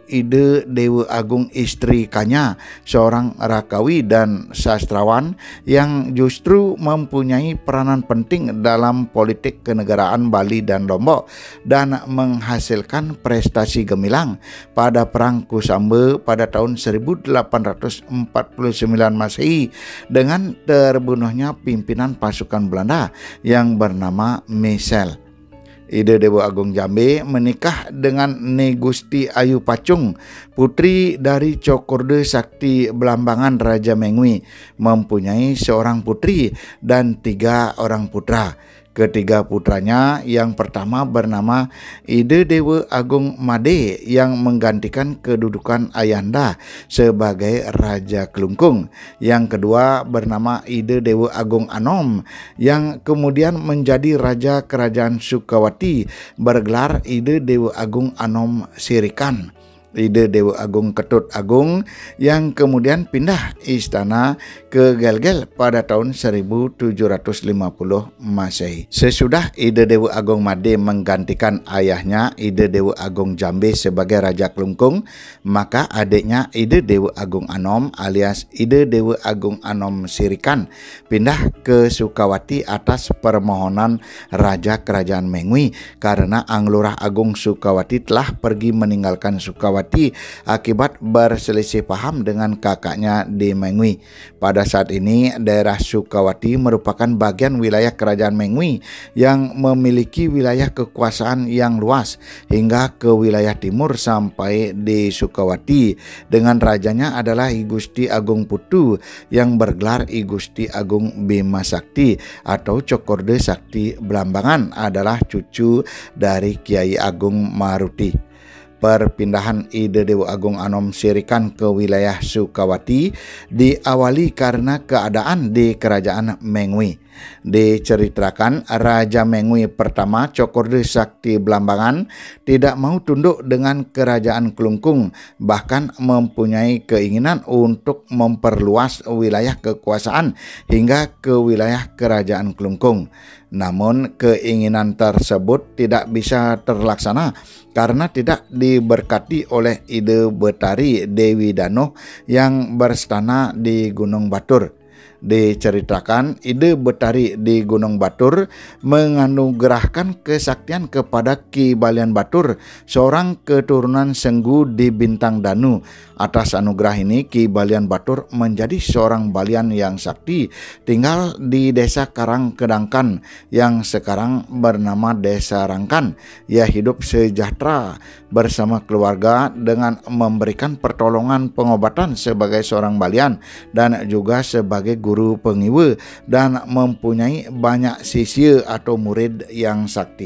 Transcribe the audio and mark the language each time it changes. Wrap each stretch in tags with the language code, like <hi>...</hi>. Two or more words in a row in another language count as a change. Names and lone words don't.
<id>Ide Dewa Agung Istri Kanya, seorang Rakawi dan sastrawan yang justru mempunyai peranan penting dalam politik kenegaraan Bali dan Lombok dan menghasilkan prestasi gemilang pada Perang Kusamba pada tahun 1849 Masehi dengan terbunuhnya pimpinan pasukan Belanda yang bernama Michel. Ide Dewa Agung Jambe menikah dengan Ne Gusti Ayu Pacung, putri dari Cokorde Sakti Belambangan Raja Mengwi, mempunyai seorang putri dan 3 orang putra. Ketiga putranya yang pertama bernama Ide Dewa Agung Made yang menggantikan kedudukan ayahanda sebagai Raja Kelungkung. Yang kedua bernama Ide Dewa Agung Anom yang kemudian menjadi Raja Kerajaan Sukawati bergelar Ide Dewa Agung Anom Sirikan. Ide Dewa Agung Ketut Agung yang kemudian pindah istana ke Gel-Gel pada tahun 1750 Masehi. Sesudah Ide Dewa Agung Made menggantikan ayahnya Ide Dewa Agung Jambe sebagai Raja Kelungkung, maka adiknya Ide Dewa Agung Anom alias Ide Dewa Agung Anom Sirikan pindah ke Sukawati atas permohonan Raja Kerajaan Mengwi karena Anglurah Agung Sukawati telah pergi meninggalkan Sukawati akibat berselisih paham dengan kakaknya di Mengwi. Pada saat ini daerah Sukawati merupakan bagian wilayah Kerajaan Mengwi yang memiliki wilayah kekuasaan yang luas hingga ke wilayah timur sampai di Sukawati dengan rajanya adalah I Gusti Agung Putu yang bergelar I Gusti Agung Bima Sakti atau Cokorde Sakti Belambangan adalah cucu dari Kiai Agung Maruti. Perpindahan Ide Dewa Agung Anom Sirikan ke wilayah Sukawati diawali karena keadaan di Kerajaan Mengwi. Diceritakan Raja Mengwi pertama Cokorde Sakti Belambangan tidak mau tunduk dengan Kerajaan Kelungkung, bahkan mempunyai keinginan untuk memperluas wilayah kekuasaan hingga ke wilayah Kerajaan Kelungkung. Namun keinginan tersebut tidak bisa terlaksana karena tidak diberkati oleh Ide Betari Dewi Danoh yang berstana di Gunung Batur. Diceritakan Ide Betari di Gunung Batur menganugerahkan kesaktian kepada Ki Balian Batur, seorang keturunan Senggu di Bintang Danu. Atas anugerah ini Ki Balian Batur menjadi seorang balian yang sakti, tinggal di Desa Karang Kedangkan yang sekarang bernama Desa Rangkan. Ia hidup sejahtera bersama keluarga dengan memberikan pertolongan pengobatan sebagai seorang balian dan juga sebagai guru pengiwa dan mempunyai banyak sisya atau murid yang sakti.</id>